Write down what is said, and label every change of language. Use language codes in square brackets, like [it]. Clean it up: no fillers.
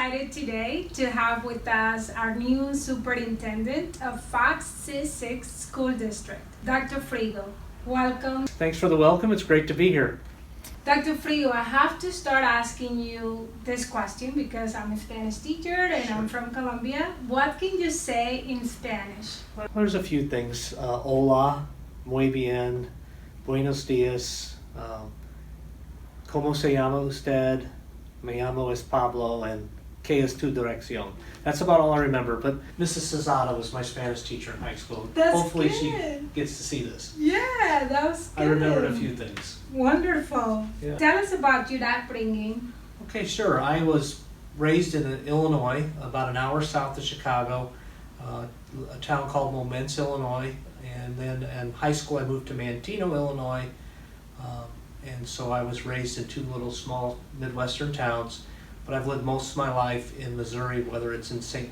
[en] today to have with us our new superintendent of Fox C-6 School District, Dr. Fregeau. Welcome. Thanks for the welcome. It's great to be here. Dr. Fregeau, I have to start asking you this question because I'm a Spanish teacher and I'm from Colombia. What can you say in Spanish? There's a few things. [es] Hola, muy bien, buenos días, ¿cómo se llama usted? Me llamo es Pablo, [en] and [es] ¿qué es tu dirección? [en] That's about all I remember, but Mrs. Cesada was my Spanish teacher in high school. That's Hopefully good. She gets to see this. Yeah, that was good. I remembered a few things. Wonderful. Yeah. Tell us about your upbringing. Okay, sure. I was raised in Illinois, about an hour south of Chicago, a town called Momence, Illinois, and then in high school I moved to Manteno, Illinois, and so I was raised in two little small Midwestern towns, but I've lived most of my life in Missouri, whether it's in St.